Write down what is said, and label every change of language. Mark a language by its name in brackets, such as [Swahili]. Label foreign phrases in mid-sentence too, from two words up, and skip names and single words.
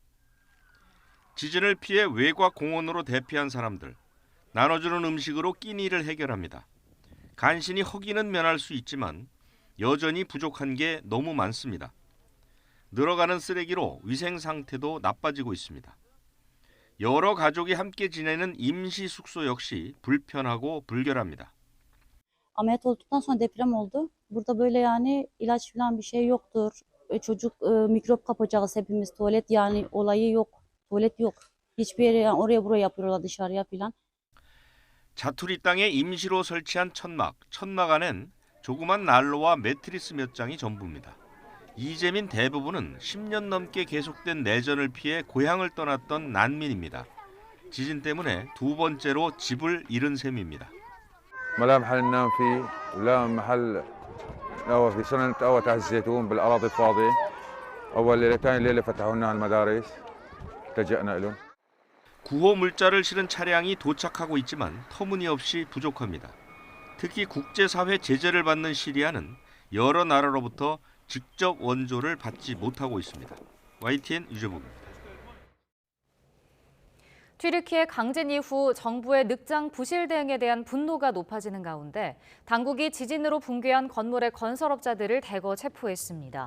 [Korean] 지진을 피해 외곽 공원으로 대피한 사람들, 나눠주는 음식으로 끼니를 해결합니다. 간신히 허기는 면할 수 있지만 여전히 부족한 게 너무 많습니다. 늘어가는 쓰레기로 위생 상태도 나빠지고 있습니다. 여러 가족이 함께 지내는 임시 숙소 역시 불편하고 불결합니다. [Turkish] Ameliyat olduktan sonra deprem oldu. Burada böyle yani ilaç falan bir şey yoktur. Çocuk mikrop kapacağız hepimiz. Tuvalet yani olayı yok. Tuvalet yok. Hiçbir yere yani oraya buraya yapıyorlar dışarıya falan. [Korean] 자투리 땅에 임시로 설치한 천막 안엔 조그만 난로와 매트리스 몇 장이 전부입니다. 이재민 대부분은 10년 넘게 계속된 내전을 피해 고향을 떠났던 난민입니다. 지진 때문에 두 번째로 집을 잃은 셈입니다. [Arabic] لا محل ننام فيه ولا محل نوى في سنة أول تحت الزيتون بالأراضي الفاضية أول ليلة ثاني ليلة فتحوا لنا المدارس التجأنا لهم. [Korean] 구호 물자를 실은 차량이 도착하고 있지만 터무니없이 부족합니다. 특히 국제사회 제재를 받는 시리아는 여러 나라로부터 직접 원조를 받지 못하고 있습니다. YTN 유재복입니다. 튀르키예 강진 이후 정부의 늑장 부실 대응에 대한 분노가 높아지는 가운데 당국이 지진으로 붕괴한 건물의 건설업자들을 대거 체포했습니다.